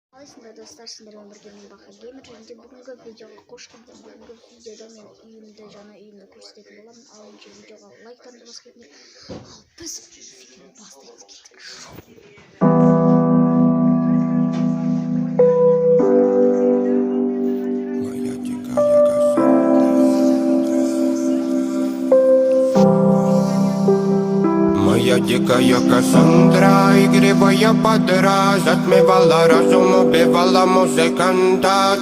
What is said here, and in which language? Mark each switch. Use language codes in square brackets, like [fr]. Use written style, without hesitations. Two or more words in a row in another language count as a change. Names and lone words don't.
[kk] қалайсыңдар достар, сендермен бірге мен Баха Геймер. Және де бүгінгі видеоға қош келдіңдер. Бүгінгі видеода мен үйімді, жаңа үйімді көрсететін боламын. Ал önce видеоға лайктарыңды басып кетіңдер. Ал біз видеоны бастаймыз, кеттік. [ru] Моя дикая Кассандра, игривая подра, затмевала разум, убивала музыканта.